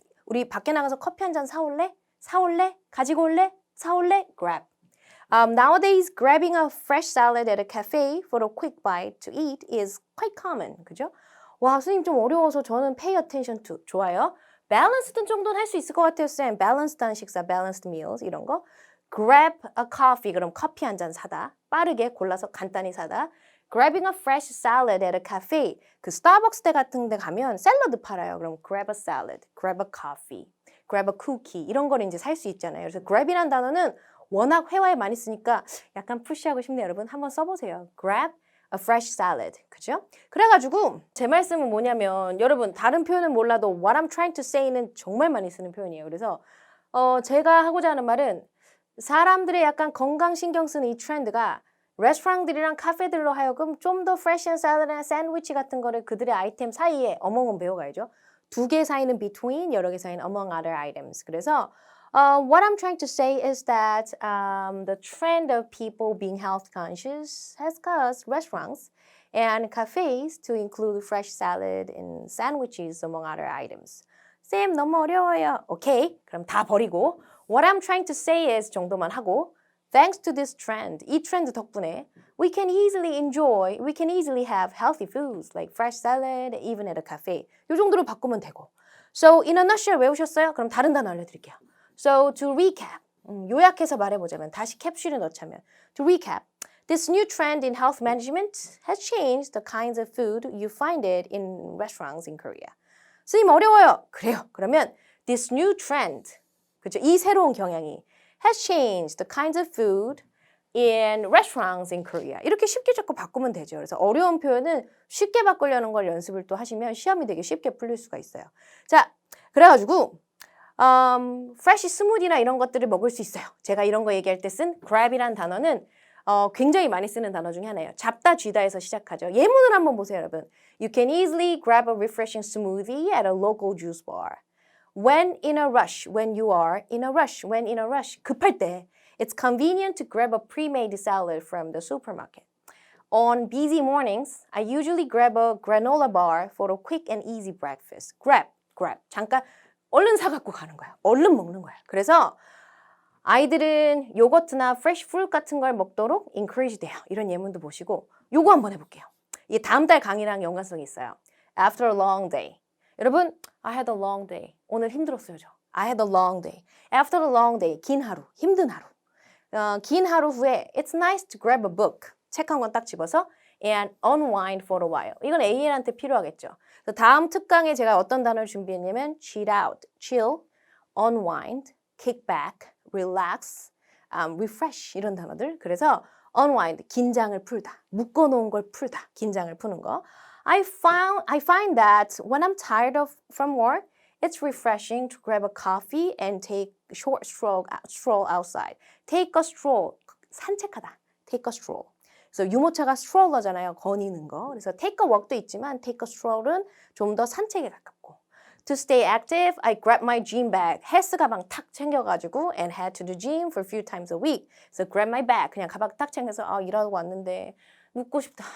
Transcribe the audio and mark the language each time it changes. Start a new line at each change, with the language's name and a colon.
Korean: 우리 밖에 나가서 커피 한 잔 사올래? 사올래? 가지고 올래? 사올래? Grab.
English: Nowadays, grabbing a fresh salad at a cafe for a quick bite to eat is quite common.
Korean: 그죠? 와, 선생님 좀 어려워서 저는
English: pay attention to.
Korean: 좋아요. Balanced 정도는 할 수 있을 것 같아요, 쌤. Balanced한 식사,
English: balanced meals
Korean: 이런 거.
English: Grab a coffee,
Korean: 그럼 커피 한 잔 사다. 빠르게 골라서 간단히 사다.
English: Grabbing a fresh salad at a cafe.
Korean: 그 스타벅스 때 같은 데 가면 샐러드 팔아요. 그럼
English: grab a salad, grab a coffee, grab a cookie
Korean: 이런 거를 이제 살 수 있잖아요. 그래서 grab이라는 단어는 워낙 회화에 많이 쓰니까 약간 푸시하고 싶네요. 여러분 한번 써보세요.
English: Grab a fresh salad.
Korean: 그죠? 그래가지고 제 말씀은 뭐냐면 여러분 다른 표현은 몰라도
English: what I'm trying to say
Korean: 는 정말 많이 쓰는 표현이에요. 그래서 제가 하고자 하는 말은 사람들의 약간 건강 신경 쓰는 이 트렌드가 레스토랑들이랑 카페들로 하여금 좀 더
English: fresh and salad
Korean: 나 샌드위치 같은 거를 그들의 아이템 사이에 among은 배워가야죠. 두 개 사이는 between, 여러 개 사이는
English: among other items. 그래서 what I'm trying to say is that the trend of people being health conscious has caused restaurants and cafes to include fresh salad and sandwiches among other items.
Korean: 쌤 너무 어려워요. 오케이, 그럼 다 버리고
English: what I'm trying to say is
Korean: 정도만 하고
English: Thanks to this trend,
Korean: 이 트렌드 덕분에
English: we can easily have healthy foods like fresh salad, even at a cafe.
Korean: 이 정도로 바꾸면 되고.
English: So, in a nutshell
Korean: 외우셨어요? 그럼 다른 단어 알려드릴게요.
English: So, to recap,
Korean: 요약해서 말해보자면 다시 캡슐에 넣자면
English: To recap, this new trend in health management has changed the kinds of food you find it in restaurants in Korea.
Korean: 선생님 어려워요. 그래요. 그러면
English: this new trend,
Korean: 그렇죠? 이 새로운 경향이
English: has changed the kinds of food in restaurants in Korea.
Korean: 이렇게 쉽게 자꾸 바꾸면 되죠. 그래서 어려운 표현은 쉽게 바꾸려는 걸 연습을 또 하시면 시험이 되게 쉽게 풀릴 수가 있어요. 자, 그래가지고 fresh 스무디나 이런 것들을 먹을 수 있어요. 제가 이런 거 얘기할 때 쓴 grab이란 단어는 굉장히 많이 쓰는 단어 중에 하나예요. 잡다 쥐다에서 시작하죠. 예문을 한번 보세요, 여러분.
English: You can easily grab a refreshing smoothie at a local juice bar. When in a rush, when you are in a rush, when in a rush,
Korean: 급할 때,
English: it's convenient to grab a pre-made salad from the supermarket. On busy mornings, I usually grab a granola bar for a quick and easy breakfast. Grab.
Korean: 잠깐 얼른 사갖고 가는 거야. 얼른 먹는 거야. 그래서 아이들은 요거트나 fresh fruit 같은 걸 먹도록 encourage 돼요. 이런 예문도 보시고 요거 한번 해볼게요. 이게 다음 달 강의랑 연관성이 있어요.
English: After a long day.
Korean: 여러분,
English: I had a long day.
Korean: 오늘 힘들었어요, 저.
English: I had a long day. After a long day,
Korean: 긴 하루, 힘든 하루. 긴 하루 후에
English: It's nice to grab a book.
Korean: 책 한 권 딱 집어서
English: and unwind for a while.
Korean: 이건 AL한테 필요하겠죠. 다음 특강에 제가 어떤 단어를 준비했냐면
English: chill out, chill, unwind, kick back, relax, refresh
Korean: 이런 단어들. 그래서 unwind, 긴장을 풀다. 묶어놓은 걸 풀다. 긴장을 푸는 거.
English: I find that when I'm tired from work, it's refreshing to grab a coffee and take a short stroll outside. Take a stroll,
Korean: 산책하다.
English: Take a stroll.
Korean: 그래서 유모차가 stroller잖아요. 거니는 거. 그래서 take a walk도 있지만 take a stroll은 좀 더 산책에 가깝고.
English: To stay active, I grab my gym bag.
Korean: 헬스 가방 탁 챙겨가지고
English: and head to the gym for a few times a week. So grab my bag.
Korean: 그냥 가방 딱 챙겨서 일하고 왔는데 눕고 싶다.